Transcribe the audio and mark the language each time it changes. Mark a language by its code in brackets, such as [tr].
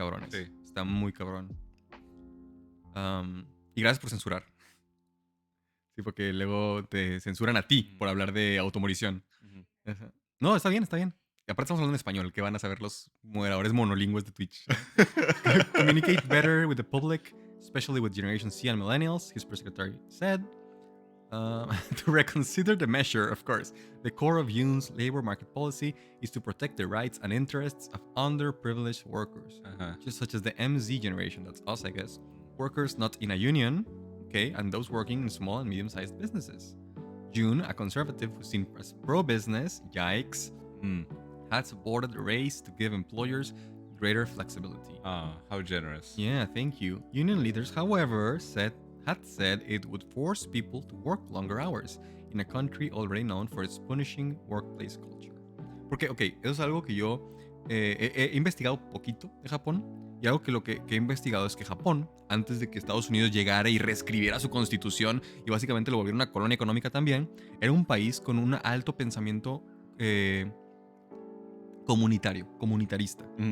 [es] Sí. Está muy cabrón. Y gracias por censurar. Sí, porque luego te censuran a ti por hablar de automorición. Ajá. No, está bien. Y aparte estamos hablando en español, que van a saber los moderadores monolingües de Twitch. [en] Communicate better with the public, especially with Generation Z and Millennials, his press secretary said. To reconsider the measure, of course. The core of Yoon's labor market policy is to protect the rights and interests of underprivileged workers, just such as the MZ generation, that's us, I guess, workers not in a union, okay, and those working in small and medium-sized businesses. Yoon, a conservative who's seen as pro-business, yikes, had supported the race to give employers greater flexibility. How generous. Yeah, thank you. Union leaders, however, had said it would force people to work longer hours in a country already known for its punishing workplace culture. [es] Porque, ok, eso es algo que yo he investigado poquito de Japón, y algo que lo que he investigado es que Japón, antes de que Estados Unidos llegara y reescribiera su constitución y básicamente lo volviera una colonia económica también, era un país con un alto pensamiento comunitarista.